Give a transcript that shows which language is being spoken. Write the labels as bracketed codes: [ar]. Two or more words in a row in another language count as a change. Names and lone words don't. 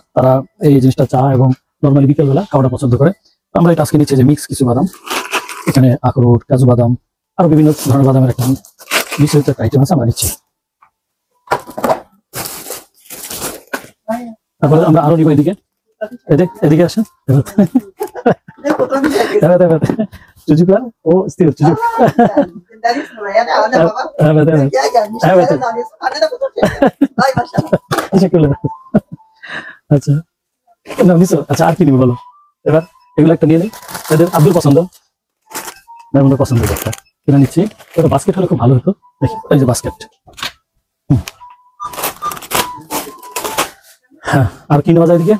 [bn] তারা এই জিনিসটা চা এবং নর্মালি বিকেলবেলা খাওয়াটা পছন্দ করে। আমরা এটা আজকে নিচ্ছি যে মিক্স কিছু বাদাম, এখানে আখরোট, কাজু বাদাম, আরো বিভিন্ন ধরনের বাদামের একটা মিশ্রিত একটা আইটেম আছে, আমরা নিচ্ছি। তারপরে আমরা আরো নিব এদিকে, এদিকে আসেন। [tr] Çocuklar o istiyor çocuk. Evet. Teşekkürler. [bn] আচ্ছা না মিস, আচ্ছা আর কি নিব বলো এবার? এগুলো একটা নিয়ে নিই, এদের আব্দুল পছন্দ, মেহমুদের পছন্দ একটা কিনে নিচ্ছি। এটা বাস্কেট হলে খুব ভালো হতো। দেখি এই যে বাস্কেট। হ্যাঁ, আর কি নেওয়া যায় এদিকে?